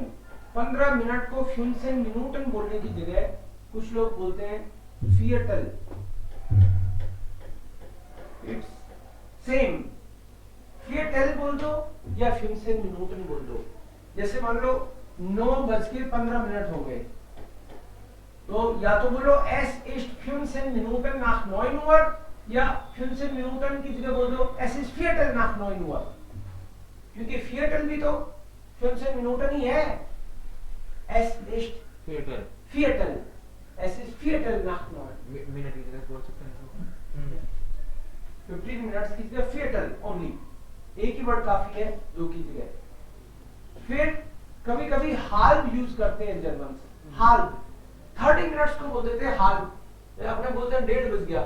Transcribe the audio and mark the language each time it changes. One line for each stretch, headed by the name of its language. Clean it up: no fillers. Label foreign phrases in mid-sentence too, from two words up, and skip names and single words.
Hindi: 15 मिनट को 15 Minuten बोलने की जगह कुछ लोग बोलते हैं फिएटल.
English: it's same.
Hindi: फिएटल बोल दो या 15 Minuten बोल दो. जैसे मान लो 9:15 हो गए, तो या तो बोलो
German: es ist 15 Minuten nach 9 Uhr,
Hindi: या 15 Minuten की जगह बोल दो
German: es ist Viertel nach 9 Uhr,
Hindi: क्योंकि Viertel भी तो 15 Minuten ही है.
German: es ist Viertel. es ist Viertel nach 9.
Hindi: मिनट की जगह बोल सकते हैं. 15 मिनट्स की जगह Viertel ओनली. एक ही वर्ड काफी है 2 की जगह. फिर कभी कभी हाल्ब यूज करते हैं जर्मन. हाल्ब 30 मिनट्स को बोल देते हैं हाल्ब. अपने बोलते हैं 1:30 बज गया.